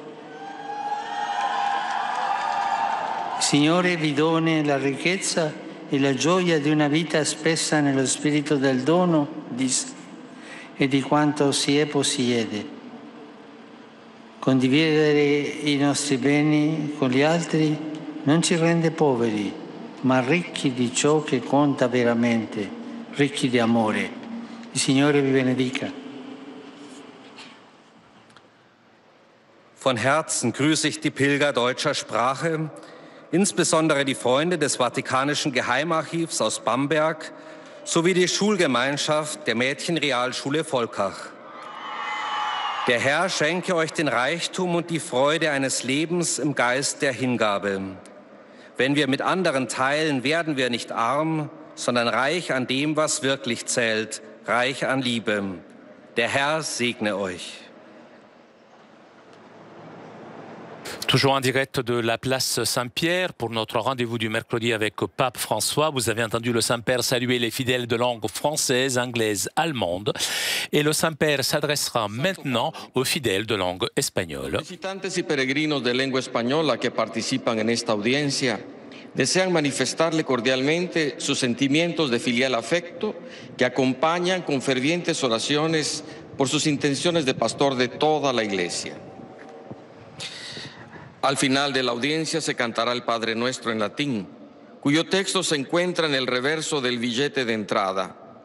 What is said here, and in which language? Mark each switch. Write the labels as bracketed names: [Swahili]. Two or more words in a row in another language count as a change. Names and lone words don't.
[Italian] Il Signore vi doni la ricchezza e la gioia di una vita spessa nello spirito del dono di sé e di quanto si è possiede. Condividere i nostri beni con gli altri non ci rende poveri, ma ricchi di ciò che conta veramente, ricchi di amore. Il Signore vi benedica. [German] Von Herzen grüße ich die Pilger deutscher Sprache, insbesondere die Freunde des Vatikanischen Geheimarchivs aus Bamberg sowie die Schulgemeinschaft der Mädchenrealschule Volkach. Der Herr schenke euch den Reichtum und die Freude eines Lebens im Geist der Hingabe. Wenn wir mit anderen teilen, werden wir nicht arm, sondern reich an dem, was wirklich zählt, reich an Liebe. Der Herr segne euch. [French] Toujours en direct de la place Saint-Pierre pour notre rendez-vous du mercredi avec Pape François. Vous avez entendu le Saint-Père saluer les fidèles de langue française, anglaise, allemande. Et le Saint-Père s'adressera maintenant aux fidèles de langue espagnole. [Spanish] Visitantes y peregrinos de lengua española que participan en esta audiencia desean manifestarle cordialmente sus sentimientos de filial afecto que acompañan con fervientes oraciones por sus intenciones de pastor de toda la Iglesia. Al final de la audiencia se cantará el Padre Nuestro en latín, cuyo texto se encuentra en el reverso del billete de entrada.